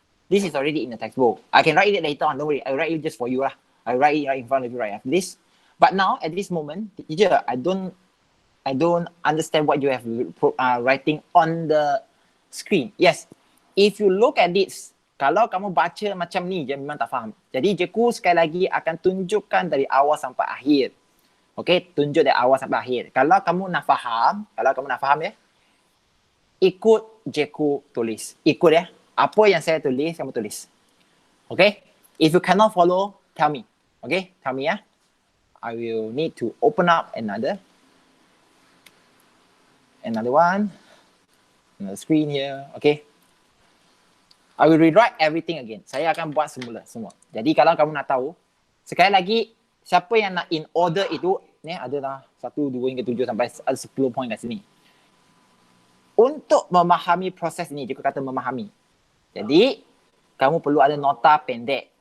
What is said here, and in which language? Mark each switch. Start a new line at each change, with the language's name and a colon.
English: This is already in the textbook. I can write it later on, don't worry. I'll write it just for you lah. I'll write it right in front of you right after this. But now, at this moment, teacher, I don't understand what you have writing on the screen. Yes, if you look at this,
Malay: kalau kamu baca macam ni je memang tak faham. Jadi Jeku sekali lagi akan tunjukkan dari awal sampai akhir. Okay, tunjuk dari awal sampai akhir. Kalau kamu nak faham ya, ikut Jeku tulis. Ikut ya. Apa yang saya tulis, kamu tulis.
English: Okay, if you cannot follow, tell me. Okay, tell me ya. I will need to open up another one, another screen here. Okay, I will rewrite everything again.
Malay: Saya akan buat semua. Jadi kalau kamu nak tahu, sekali lagi, siapa yang nak in order itu, ni adalah 1, 2 hingga 7 sampai 10 poin kat sini. Untuk memahami proses ini, dia kata memahami. Jadi, kamu perlu ada nota pendek.